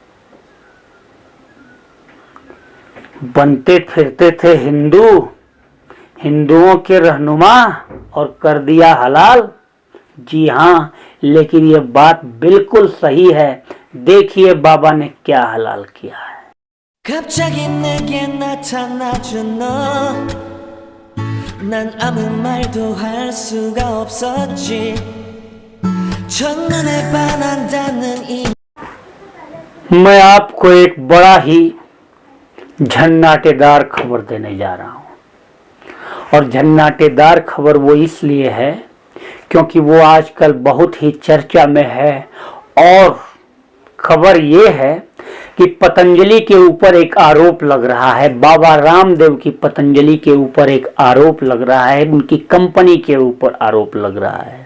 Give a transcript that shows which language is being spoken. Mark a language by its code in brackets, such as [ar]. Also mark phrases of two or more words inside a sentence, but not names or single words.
[hi] बनते फिरते थे हिंदू, हिंदुओं के रहनुमा, और कर दिया हलाल। जी हाँ, लेकिन ये बात बिल्कुल सही है। देखिए बाबा ने क्या हलाल किया है। [ko] 갑자기 내게 나타나준 너, 난 아무 말도 할 수가 없었지. 첫눈에 반한다는 이 [hi] मैं आपको एक बड़ा ही झन्नाटेदार खबर देने जा रहा हूं, और झन्नाटेदार खबर वो इसलिए है क्योंकि वो आजकल बहुत ही चर्चा में है। और खबर ये है कि पतंजलि के ऊपर एक आरोप लग रहा है, बाबा रामदेव की पतंजलि के ऊपर एक आरोप लग रहा है, उनकी कंपनी के ऊपर आरोप लग रहा है।